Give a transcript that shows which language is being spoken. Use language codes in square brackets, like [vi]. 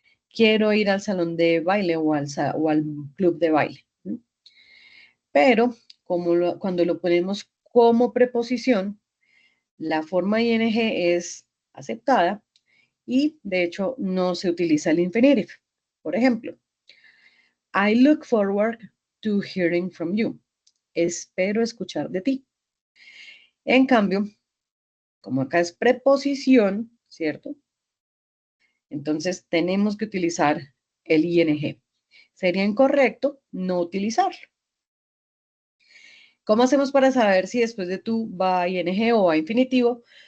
[es] Quiero ir al salón de baile o al club de baile. Pero cuando lo ponemos como preposición, la forma ing es aceptada y de hecho no se utiliza el infinitive. Por ejemplo, [en] I look forward to hearing from you. [es] Espero escuchar de ti. En cambio, como acá es preposición, ¿cierto? Entonces tenemos que utilizar el ing. Sería incorrecto no utilizarlo. ¿Cómo hacemos para saber si después de tu va ing o va infinitivo?